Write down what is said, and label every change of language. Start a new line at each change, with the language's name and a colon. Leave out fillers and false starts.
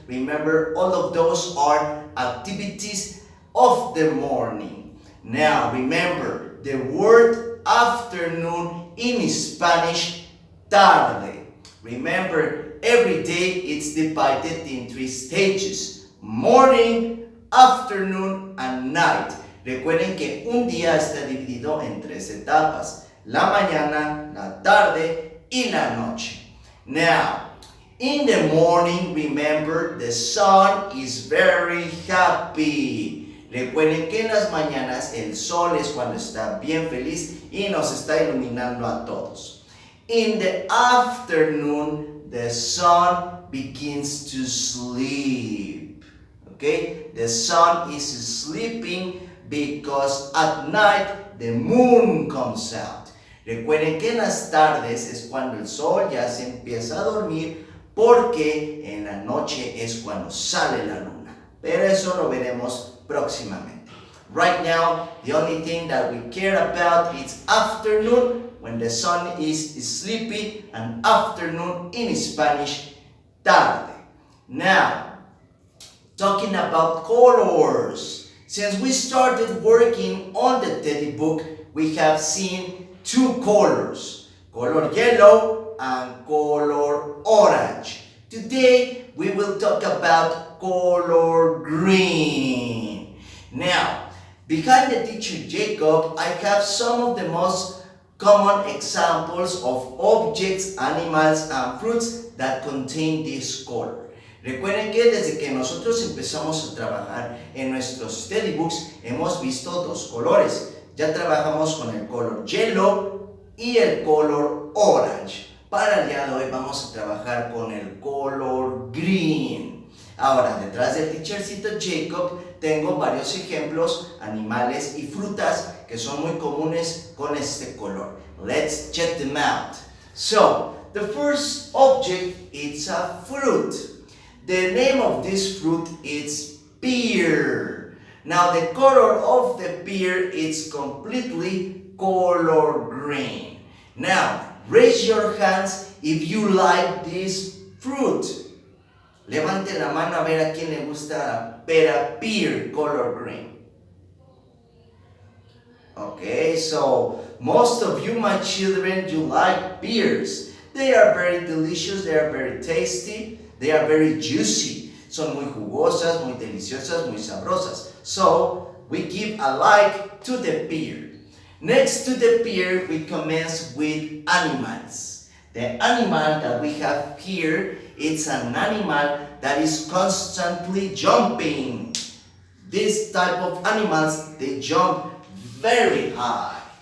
English: Remember, all of those are activities of the morning. Now, remember, the word afternoon in Spanish, tarde. Remember, every day it's divided in 3 stages: morning, afternoon, and night.
Spanish: Recuerden que un día está dividido en 3 etapas: la mañana, la tarde y la noche.
English: Now, in the morning, remember, the sun is very happy.
Spanish: Recuerden que en las mañanas el sol es cuando está bien feliz y nos está iluminando a todos.
English: In the afternoon, the sun begins to sleep. Okay? The sun is sleeping because at night the moon comes out.
Spanish: Recuerden que en las tardes es cuando el sol ya se empieza a dormir, porque en la noche es cuando sale la luna. Pero eso lo veremos próximamente.
English: Right now, the only thing that we care about is afternoon, when the sun is sleepy, and afternoon in Spanish,
Spanish: tarde.
English: Now, talking about colors. Since we started working on the teddy book, we have seen 2 colors, color yellow and color orange. Today, we will talk about color green. Now, behind the teacher Jacob, I have some of the most common examples of objects, animals, and fruits that contain this color.
Spanish: Recuerden que desde que nosotros empezamos a trabajar en nuestros teddy books, hemos visto 2 colores. Ya trabajamos con el color yellow y el color orange. Para el día de hoy vamos a trabajar con el color green. Ahora, detrás del teachercito Jacob tengo varios ejemplos, animales y frutas que son muy comunes con este color.
English: Let's check them out. So, the first object is a fruit. The name of this fruit is pear. Now, the color of the pear is completely color green. Now, raise your hands if you like this fruit.
Spanish: Levante la mano a ver a quién le gusta la pera
English: pear color green. Okay, so most of you, my children, you like pears. They are very delicious, they are very tasty, they are very juicy.
Spanish: Son muy jugosas, muy deliciosas, muy sabrosas.
English: So, we give a like to the pear. Next to the pear, we commence with animals. The animal that we have here, it's an animal that is constantly jumping. This type of animals, they jump very high.